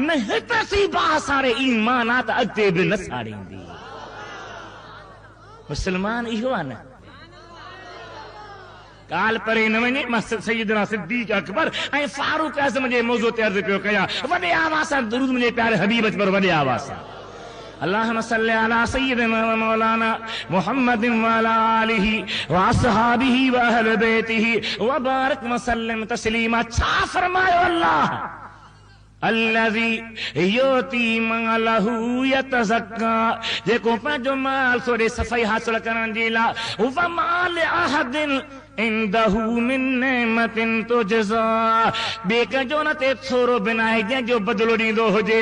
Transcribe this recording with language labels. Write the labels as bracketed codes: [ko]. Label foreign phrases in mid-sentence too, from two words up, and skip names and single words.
[sd] न हिते सी बाहि साड़े ईमान आहे त अॻिते बि न साड़ींदी। मुसलमान इहो आहे न, काल परे न वञे। मां सैयदना सिद्दीक़ अकबर ऐं फारूक आज़म जे मौज़ू ते अर्ज़ पियो कयां, वॾे आवाज़ सां दुरूद मुंहिंजे प्यारे हबीब पर वॾे आवाज़ सां। [ar] اللهم صل على سيدنا ومولانا محمد وعلى آله وأصحابه وأهل بيته وبارك وسلم تسليما. [sd] छा फरमायो अल्लाह, [ar] الذي يؤتي ماله يتزكى, [sd] जेको पंहिंजो माल थोरे सफ़ाई हासिल करण जे लाइ, [ar] وما لأحد عنده من نعمة تجزى, [sd] ॿिए कंहिंजो न ते थोरो बिना आहे जंहिंजो बदिलो ॾींदो हुजे।